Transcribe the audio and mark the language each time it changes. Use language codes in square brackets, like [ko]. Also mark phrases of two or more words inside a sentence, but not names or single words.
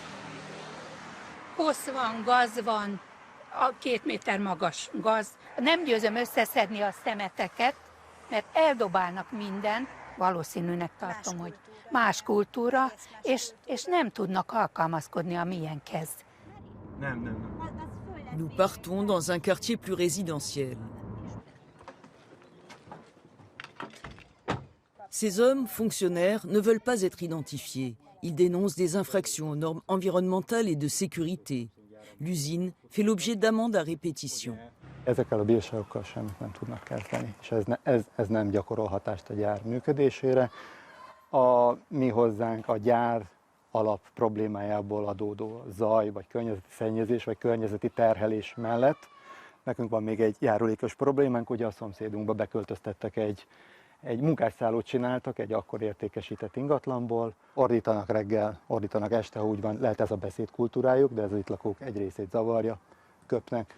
[hu] Kosz van, gaz van, 2 méter magas gaz. Nem győzöm összeszedni a szemeteket, mert eldobálnak mindent, valószínűnek tartom, hogy más kultúra, és nem tudnak alkalmazkodni a miénkhez. [fr] Nous partons dans un quartier plus résidentiel. Ces hommes, fonctionnaires, ne veulent pas être identifiés. Ils dénoncent des infractions aux normes environnementales et de sécurité. L'usine fait l'objet d'amendes à répétition. [hu] Ezekkel a bírságokkal semmit nem tudnak kezdeni, és ez nem gyakorol hatást a gyár működésére. Mi hozzánk a gyár alap problémájából adódó zaj, vagy környezeti szennyezés, vagy környezeti terhelés mellett nekünk van még egy járulékos problémánk, ugye a szomszédunkba beköltöztettek egy munkásszállót csináltak egy akkor értékesített ingatlanból, ordítanak reggel, ordítanak este, ha úgy van, lehet ez a beszédkultúrájuk, de ez az itt lakók egy részét zavarja, köpnek.